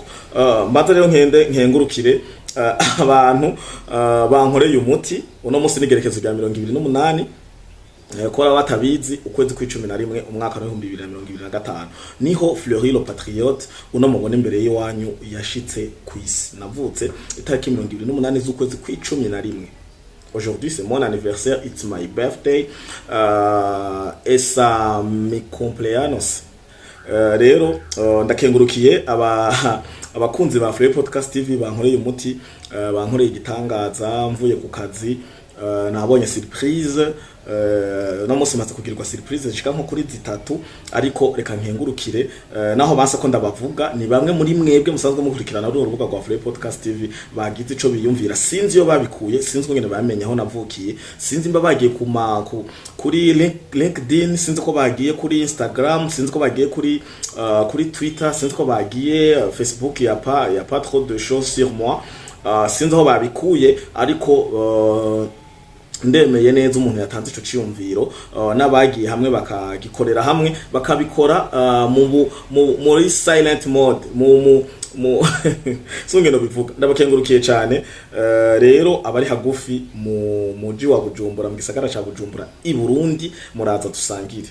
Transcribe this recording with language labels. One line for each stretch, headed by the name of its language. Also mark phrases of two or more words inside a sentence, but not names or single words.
Rundi: Mbanze rero nkengurukire abantu bankoreye umuti uno munsi n'igerekezo rya 2028 kora batabizi ukwezi kwa11 umwaka wa 2025 niho Fleury le Patriote uno mubone imbere yiwanyu yashitse kwisi. Navutse itariki 28 z'ukwezi kwa11.
French: Aujourd'hui c'est mon anniversaire,
English: it's my birthday
French: et ça
Spanish: mi cumpleaños.
Rundi: Rero ndakengurukiye abakunzi ba Fleury Podcast TV bankoreye umuti bankoreye igitangaza mvuye ku kazi. Nabonye surprise no munsi maze kugirwa surprise zishika nko kuri 3 ariko reka nkengurukire naho basa ko ndabavuga ni bamwe muri mwebwe musanzwe mukurikirana urubuga rwa Fleury Podcast TV bagize ico biyumvira. Sinzi yo babikuye, sinzi ngene bamenye aho navukiye, sinzi mba bagiye kuri LinkedIn, sinzi ko bagiye kuri Instagram, sinzi ko bagiye kuri Twitter, sinzi ko bagiye Facebook.
French: Ya pas trop de choses sur moi.
Rundi: Sinzi aho babikuye ariko ndemeye neza umuntu yatanze ico ciyumviro n'abagiye hamwe bakagikorera hamwe bakabikora muri
English: silent mode
Rundi: sungeno bivuga. Ndabakengurukiye cyane. Rero abari hagufi mu muji wa Bujumbura mu gisagara ca Bujumbura i Burundi muraza dusangire.